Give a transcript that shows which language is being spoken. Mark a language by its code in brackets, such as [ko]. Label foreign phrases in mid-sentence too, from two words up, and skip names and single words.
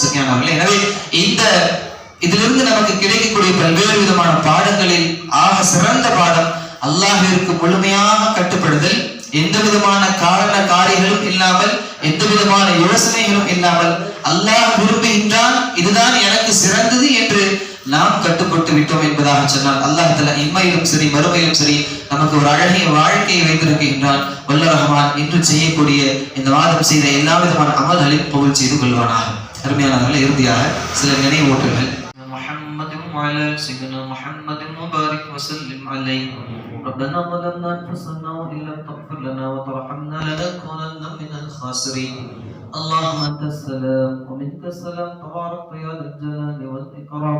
[ta] சரியானவர்களே, எனவே இதிலிருந்து நமக்கு கிடைக்கக்கூடிய பல்வேறு விதமான பாடங்களில் ஆக சிறந்த பாடம் அல்லாஹ்விற்கு முழுமையாக கட்டுப்படுதல், எந்த விதமான காரண காரியங்களும் இல்லாமல், எந்த விதமான யோசனைகளும் இல்லாமல் அல்லாஹ் விரும்புகின்றான், இதுதான் எனக்கு சிறந்தது என்று நாம் கட்டுப்பட்டு விட்டோம் என்பதாக சொன்னால் [ar] الله تعالى [ta] இம்மையிலும் சரி மறுமையிலும் சரி நமக்கு ஒரு அழகிய வாழ்க்கையை வைத்திருக்கின்றான். வல்ல ரஹ்மான் இன்று செய்யக்கூடிய இந்த வாதம் செய்த எல்லா விதமான அமல்களையும் கபூல் செய்து கொள்வானாக. அருமையானவர்களே, இறுதியாக சில நினைவூட்டல்கள். [ar] وعلى سيدنا محمد وبارك وسلم عليه. ربنا ظلمنا انفسنا وان لم تغفر لنا وترحمنا لنكونن من الخاسرين. اللهم انت السلام ومنك السلام تبارك يا ذا الجلال والاكرام.